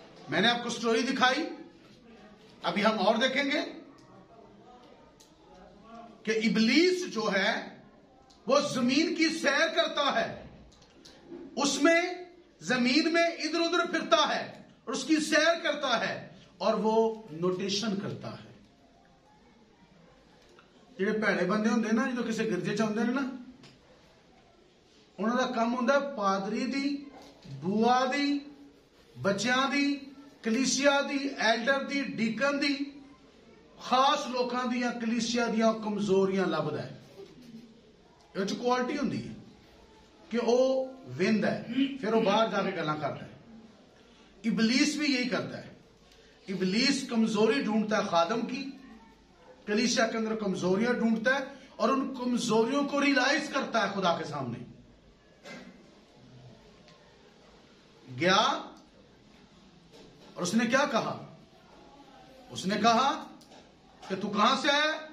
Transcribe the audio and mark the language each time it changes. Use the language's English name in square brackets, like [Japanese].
[Hindi] मैंने आपको स्टोरी दिखाई, अभी हम और देखेंगे कि इब्लीस जो है वो जमीन की सैर करता है, उसमें जमीन में इधर उधर फिरता है और उसकी सैर करता है और वो नोटेशन करता है। [Punjabi] ਜਿਹੜੇ ਭੈੜੇ ਬੰਦੇ ਹੁੰਦੇ ਨਾ, ਜਦੋਂ ਕਿਸੇ ਗਿਰਜੇ ਚ ਆਉਂਦੇ ਨੇ ਨਾ, ਉਹਨਾਂ ਦਾ ਕੰਮ ਹੁੰਦਾ ਪਾਦਰੀ ਦੀ, ਬੂਆ ਦੀ, ਬੱਚਿਆਂ ਦੀ, ਕਲੀਸਿਆ ਦੀ, ਐਲਡਰ ਦੀ, ਡੀਕਨ ਦੀ, ਖਾਸ ਲੋਕਾਂ ਦੀਆਂ ਕਲੀਸਿਆ ਦੀਆਂ ਕਮਜ਼ੋਰੀਆਂ ਲੱਭਦਾ ਹੈ। ਇਹ ਚ ਕੁਆਲਿਟੀ ਹੁੰਦੀ ਹੈ ਕਿ ਉਹ ਵਿੰਦਾ ਹੈ, ਫਿਰ ਉਹ ਬਾਹਰ ਜਾ ਕੇ ਗੱਲਾਂ ਕਰਦਾ है। [Hindi] इबलीस भी यही करता है। इबलीस कमजोरी ढूंढता है खादम की, कलीसिया के अंदर कमजोरियां ढूंढता है और उन कमजोरियों को रियलाइज करता है खुदा के सामने। गया और उसने क्या कहा? उसने कहा कि तू कहां से आया?